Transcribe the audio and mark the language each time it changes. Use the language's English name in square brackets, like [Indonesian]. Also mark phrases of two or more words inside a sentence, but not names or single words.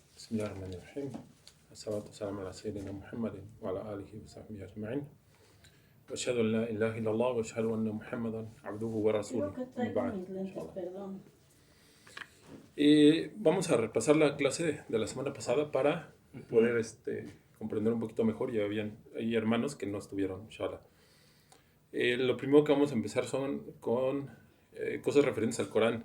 [Arabic] بسم الله الرحمن الرحيم الصلاة والسلام على سيدنا محمد وعلى آله وصحبه أجمعين وأشهد أن لا إله إلا الله وأشهد أن محمدا عبده ورسوله بعد [Spanish] vamos a repasar la clase de la semana pasada para poder comprender un poquito mejor. Ya hay hermanos que no estuvieron, inshallah. Lo primero que vamos a empezar son con cosas referentes al Corán.